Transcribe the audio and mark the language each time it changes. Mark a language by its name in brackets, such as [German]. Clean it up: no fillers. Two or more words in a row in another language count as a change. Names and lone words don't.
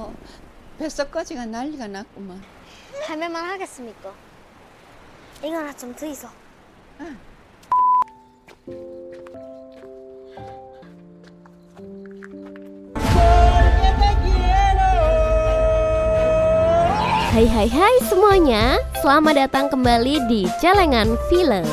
[Korean] 뱃속까지가 난리가 났구만. 할매만 하겠습니까? 이거나 좀 드이소. [Indonesian] Hai semuanya, selamat datang kembali di Celengan Film.